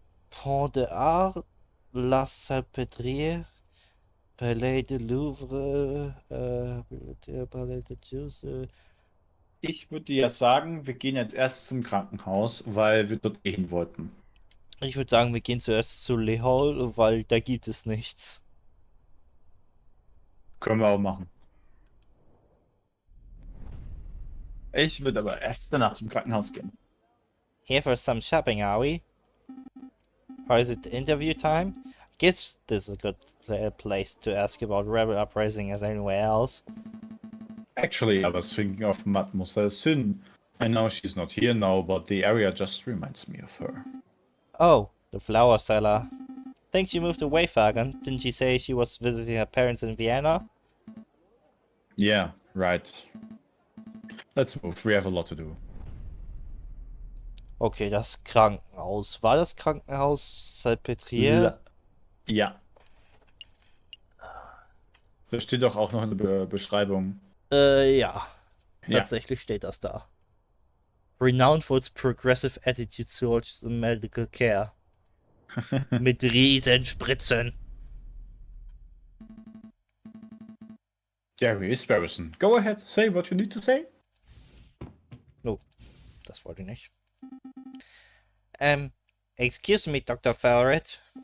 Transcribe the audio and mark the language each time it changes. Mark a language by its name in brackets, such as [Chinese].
[French] Pont de Art, La Salpêtrière, Palais de Louvre, Palais de Juice. [German] Ich würde ja sagen, wir gehen jetzt erst zum Krankenhaus, weil wir dort gehen wollten. Ich würde sagen, wir gehen zuerst zu Le Hall, weil da gibt es nichts. Können wir auch machen. Ich würde aber erst danach zum Krankenhaus gehen. [English] Here for some shopping, are we? Or is it interview time? I guess this is a good place to ask about rebel uprising as anywhere else. Actually, I was thinking of Mademoiselle Sun. I know she's not here now, but the area just reminds me of her. Oh, the flower seller. Think she moved away, Fagan. Didn't she say she was visiting her parents in Vienna? Yeah, right. Let's move. We have a lot to do. [German] Okay, das Krankenhaus. War das Krankenhaus Salpêtrière? Ja. Das steht doch auch noch in der Beschreibung. Ja. Tatsächlich steht das da. [English] Renowned for its progressive attitude towards medical care. [German] Mit Riesenspritzen. [English] Jerry Sparrowson, go ahead, say what you need to say. [German] Oh, das wollte ich nicht. [English] Excuse me, [German] Dr. Farrett.